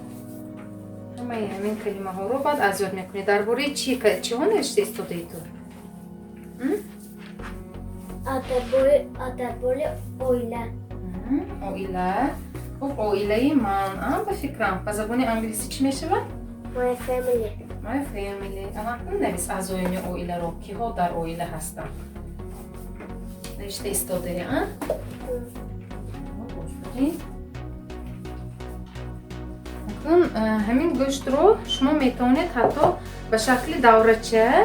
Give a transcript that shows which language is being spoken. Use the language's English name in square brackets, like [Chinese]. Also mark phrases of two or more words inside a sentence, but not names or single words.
[Tajik] ҳамаи ҳамин калимаҳоро баъд аз ёд мекунед. Дар бораи чиҳо навишта истодаи ту? Адарбори оила. Оила. Хуб, оилаи ман ба фикрам ба забони англисӣ чӣ мешавад? [English] My family. My family. [Tajik] Навис аъзоини оиларо, киҳо дар оила ҳастанд. Навишта истодаи, акнун ҳамин гӯштро шумо метавонед ҳатто ба шакли даврача